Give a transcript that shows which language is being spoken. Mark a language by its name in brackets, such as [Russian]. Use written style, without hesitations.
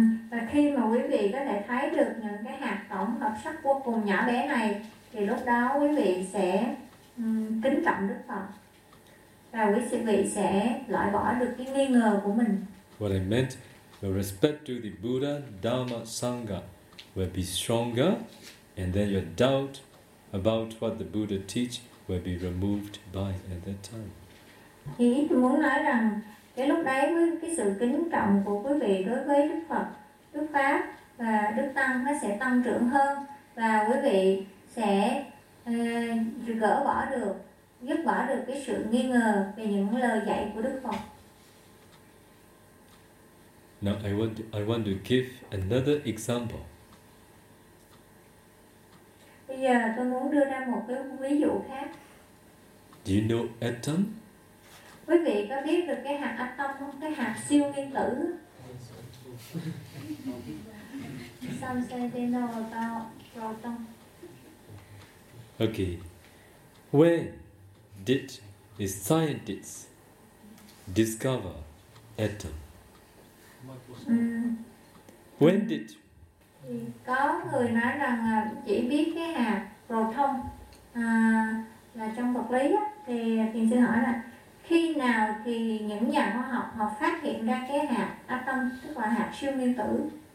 [Vietnamese] Và khi mà quý vị có thể thấy được những cái hạt tổng hợp sắc vô cùng nhỏ bé này, thì lúc đó quý vị sẽ kính trọng Đức Phật. Và quý vị sẽ loại bỏ được cái nghi ngờ của mình. [English] What I meant, your respect to the Buddha, Dharma, Sangha will be stronger, and then your doubt about what the Buddha teach will be removed by at that time. [Vietnamese] Thì tôi muốn nói rằng cái lúc đấy với cái sự kính trọng của quý vị đối với Đức Phật, Đức Pháp và Đức Tăng nó sẽ tăng trưởng hơn, và quý vị sẽ gỡ bỏ được, dứt bỏ được cái sự nghi ngờ về những lời dạy của Đức Phật. [English] Now I want to give another example. [Vietnamese] Bây giờ tôi muốn đưa ra một cái ví dụ khác. [English] Do you know atom? [Vietnamese] Quý vị có biết được cái hạt atom không? Cái hạt siêu nguyên tử. [English] Some say they know about proton. Okay. When did the scientists discover atom? When did? [Vietnamese] Có người nói rằng chỉ biết cái hạt proton là trong vật lý á, thì thiền sư hỏi là khi nào thì những nhà khoa học họ phát hiện ra cái hạt atom, tức là hạt siêu nguyên tử?